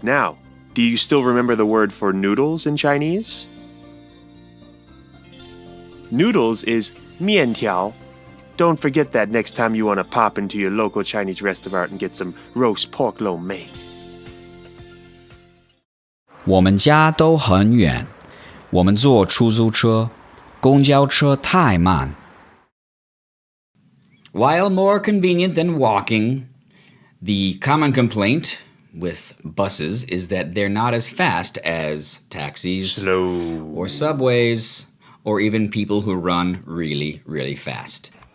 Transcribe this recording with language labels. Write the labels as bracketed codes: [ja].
[en] Now, do you still remember the word for noodles in Chinese? Noodles is 面条. Don't forget that next time you want to pop into your local Chinese restaurant and get some roast pork lo mein. [zh] 我们家都很远，我们坐出租车，公交车太慢。 [en] While more convenient than walking, the common complaint with buses is that they're not as fast as taxis, slow, or subways, or even people who run really, really fast.